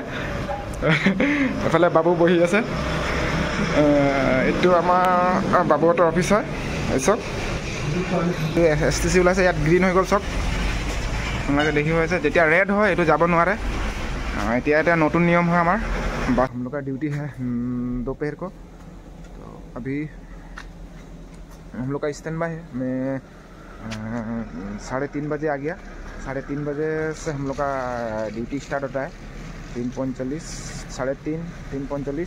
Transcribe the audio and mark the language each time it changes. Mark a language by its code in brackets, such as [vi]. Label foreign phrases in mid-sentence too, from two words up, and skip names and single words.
[as] এফালে বাবু বহি আছে। এইটো আমাৰ বাবুহঁতৰ অফিচ হয়। চাওক STC ওলাইছে, ইয়াত গ্ৰীণ হৈ গ'ল। চাওক আপোনালোকে দেখি হৈ আছে, যেতিয়া ৰেড হয় এইটো যাব নোৱাৰে। এতিয়া নতুন [hi] नियम है हमार बस। हम लोग का ड्यूटी है दोपहर को। तो अभी हम लोग का [en] stand by [hi] है। मैं 3:30 बजे आ गया। 3:30 बजे से हम लोग का [en] duty start [hi] होता है। 3:45, 3:30, 3:45।